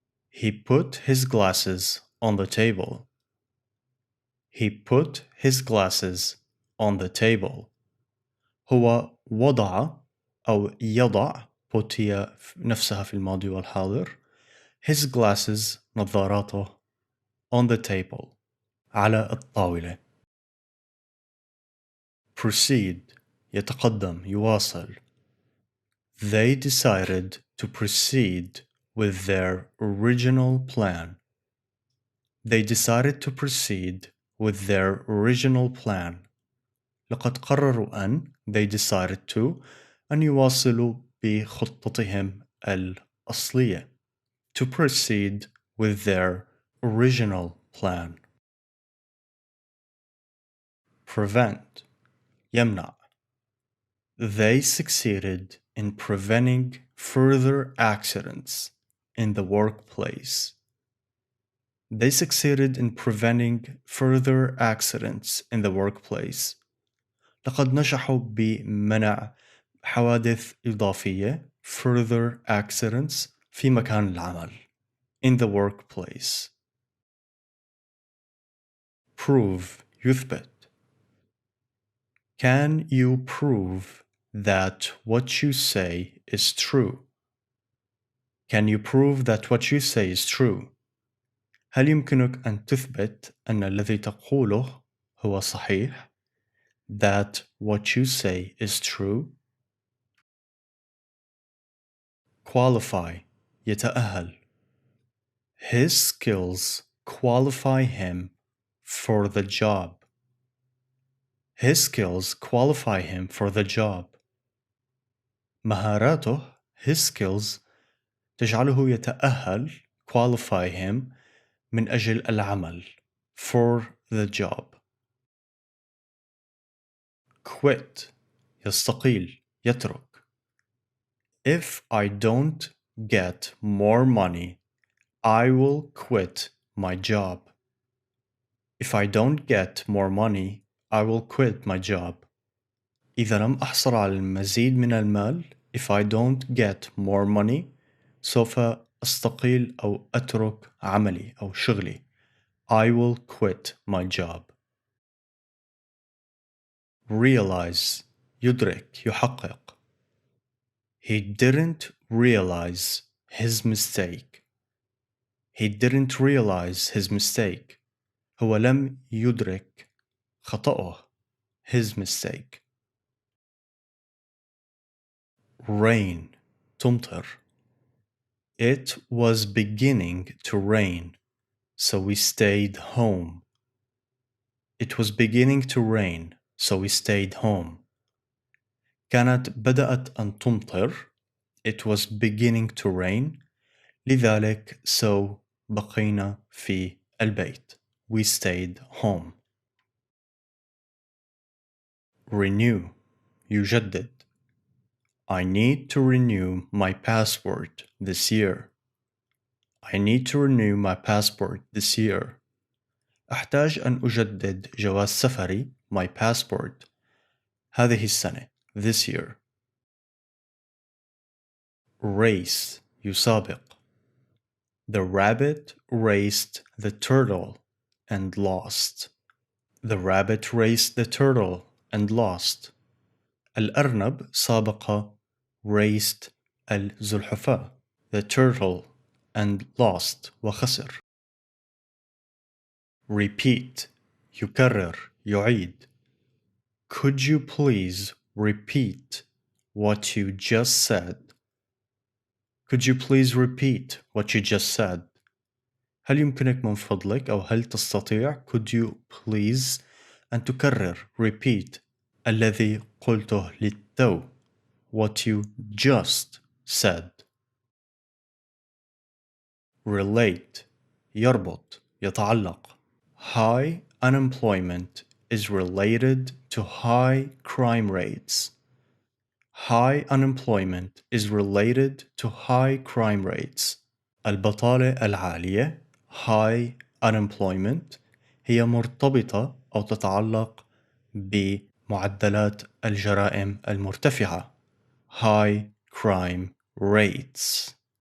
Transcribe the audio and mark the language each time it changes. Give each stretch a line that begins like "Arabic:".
English: He put his glasses on the table. He put his glasses on the table.
Arabic: هو وضع أو يضع put هي نفسها في الماضي والحاضر
English: his glasses
Arabic: نظاراته
English: on the table
Arabic: على الطاولة. Proceed يتقدم يواصل.
English: They decided to proceed with their original plan. They decided to proceed with their original plan.
Arabic: لقد قرروا أن
English: they decided to
Arabic: أن يواصلوا بخطتهم الأصلية.
English: To proceed with their original plan. Prevent يمنع. They succeeded in preventing further accidents in the workplace. They succeeded in preventing further accidents in the workplace.
Arabic: لقد نجحوا بمنع حوادث إضافية
English: further accidents
Arabic: في مكان العمل
English: in the workplace.
Arabic: Prove يثبت.
English: Can you prove that what you say is true? Can you prove that what you say is true?
Arabic: هل يمكنك أن تثبت أن الذي تقوله هو صحيح؟
English: That what you say is true? Qualify يتأهل. His skills qualify him for the job. His skills qualify him for the job.
Arabic: مهاراته
English: his skills
Arabic: تجعله يتأهل
English: qualify him
Arabic: من أجل العمل
English: for the job.
Arabic: Quit يستقيل يترك.
English: If I don't get more money, I will quit my job. If I don't get more money, I will quit my job.
Arabic: إذا لم أحصل على المزيد من المال,
English: if I don't get more money,
Arabic: سوف أستقيل أو أترك عملي أو شغلي.
English: I will quit my job.
Arabic: realize يدرك يحقق.
English: He didn't realize his mistake. He didn't realize his mistake.
Arabic: هو لم يدرك خطأه.
English: His mistake.
Arabic: Rain تمطر.
English: It was beginning to rain, so we stayed home. It was beginning to rain, so we stayed home.
Arabic: كانت بدأت أن تمطر.
English: It was beginning to rain.
Arabic: لذلك so بقينا في البيت.
English: We stayed home.
Arabic: Renew يجدد.
English: I need to renew my passport this year. I need to renew my passport this year.
Arabic: أحتاج أن أجدد جواز سفري
English: my passport
Arabic: هذه السنة
English: this year.
Arabic: Race يسابق.
English: The rabbit raced the turtle and lost. The rabbit raced the turtle and lost.
Arabic: الأرنب سابق
English: raced
Arabic: الزلحفاة
English: the turtle and lost
Arabic: وخسر. Repeat يكرر يعيد.
English: Could you please repeat what you just said? Could you please repeat what you just said?
Arabic: هل يمكنك من فضلك أو هل تستطيع
English: could you please
Arabic: أن تكرر repeat الذي قلته للتو
English: what you just said.
Arabic: Relate يربط يتعلق.
English: High unemployment is related to high crime rates. High unemployment is related to high crime rates.
Arabic: البطالة العالية
English: high unemployment
Arabic: هي مرتبطة أو تتعلق بمعدلات الجرائم المرتفعة
English: high crime rates.